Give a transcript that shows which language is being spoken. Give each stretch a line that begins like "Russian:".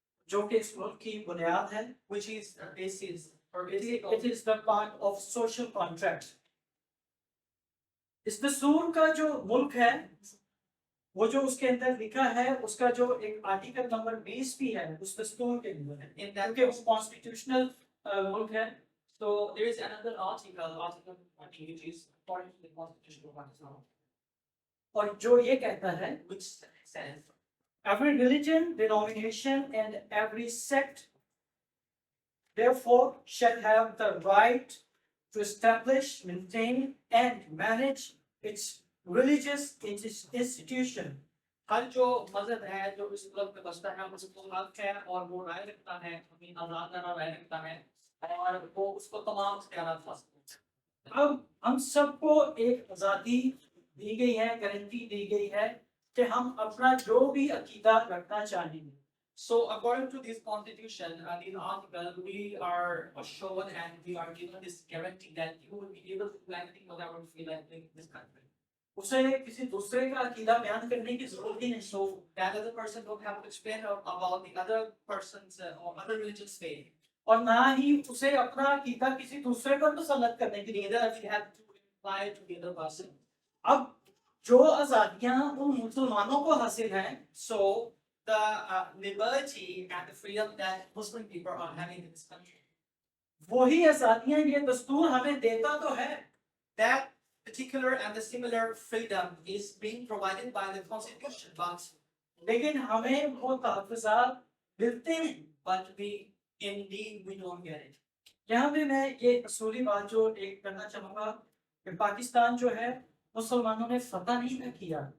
Hindi: जो कि इस मुल्क की बुनियाद है.
English: which is the basis or It basic it is the part of social contract.
Hindi: इस दस्तूर का जो मुल्क है, वो जो उसके अंदर लिखा है, उसका जो एक आर्टिकल नंबर 20 भी है उस दस्तूर के अंदर है,
English: in that
Hindi: क्योंकि वो कॉन्स्टिट्यूशनल मुल्क है.
English: so there is another article 20 which is according to the constitution of Pakistan
Hindi: और जो ये कहता है,
English: which says every religion, denomination and every sect therefore shall have the right to establish, maintain and manage its religious institution.
Hindi: हर जो मजहब है जो इस मुल्क में बसता है उसको हक है और वो राय रखता है अपनी आजादाना राय रखता है और वो उसको तमाम इख्तियारात हासिल हैं। अब हम सबको एक आज़ादी दी गई है, गारंटी दी गई है कि हम अपना जो भी अकीदा रखना चाहेंगे.
English: So according to this constitution, this article, we are assured and we are given this guarantee that you will be able to do anything whatever you feel like in this country.
Hindi: उसे किसी दूसरे का अकीदा बयान करने की जरूरत ही नहीं.
English: So that other person don't have to explain about the other person's or other religion's faith.
Hindi: और ना ही उसे अपना अकीदा किसी दूसरे पर मुसल्लत करने की
English: Neither we have to apply to the other person.
Hindi: अब जो आज़ादियाँ उन मुसलमानों को हासिल हैं,
English: So the liberty and the freedom that Muslim people are having in this country,
Hindi: वही आज़ादियाँ ये दस्तूर हमें देता तो है,
English: that particular and the similar freedom is being provided by the constitution, but
Hindi: लेकिन हमें वो तहफ़्फ़ुज़ात मिलते नहीं.
English: but we don't get it.
Hindi: यहाँ पे मैं ये असूली बात जो एक करना चाहूँगा कि पाकिस्तान जो है मुसलमानों ने फतह नहीं किया.